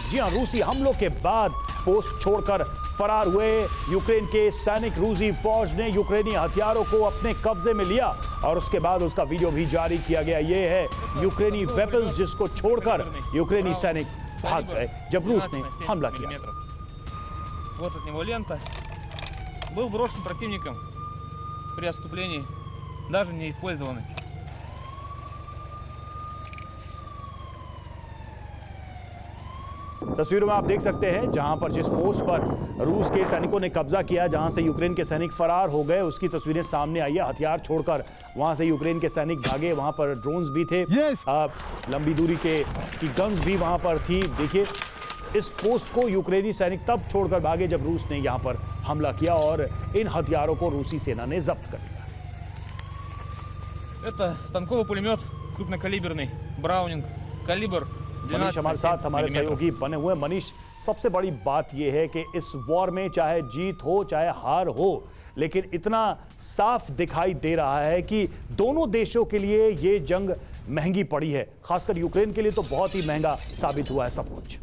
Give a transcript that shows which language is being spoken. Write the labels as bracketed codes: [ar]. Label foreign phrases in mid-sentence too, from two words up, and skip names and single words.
[hi] जी हां, रूसी हमलों के बाद पोस्ट छोड़कर फरार हुए यूक्रेन के सैनिक। रूसी फौज ने यूक्रेनी हथियारों को अपने कब्जे में लिया और उसके बाद उसका वीडियो भी जारी किया गया। यह है यूक्रेनी वेपन्स जिसको छोड़कर यूक्रेनी सैनिक भाग गए जब रूस ने हमला किया। [ru] Вот от него лента. Был брошен противником при отступлении, даже не использованный. [hi] तस्वीरों में आप देख सकते हैं जहां पर जिस पोस्ट पर रूस के सैनिकों ने कब्जा किया, जहां से यूक्रेन के सैनिक फरार हो गए, उसकी तस्वीरें सामने आई है। हथियार छोड़कर वहां से यूक्रेन के सैनिक भागे। वहां पर ड्रोन्स भी थे, लंबी दूरी की गन्स भी वहां पर थी। देखिए, इस पोस्ट को यूक्रेनी सैनिक तब छोड़कर भागे जब रूस ने यहां पर हमला किया और इन हथियारों को रूसी सेना ने जब्त कर लिया। [ru] Это станковый пулемет крупнокалиберный Браунинг, калибр। [hi] मनीष हमारे साथ हमारे सहयोगी बने हुए। मनीष, सबसे बड़ी बात यह है कि इस वॉर में चाहे जीत हो चाहे हार हो, लेकिन इतना साफ दिखाई दे रहा है कि दोनों देशों के लिए ये जंग महंगी पड़ी है। खासकर यूक्रेन के लिए तो बहुत ही महंगा साबित हुआ है सब कुछ।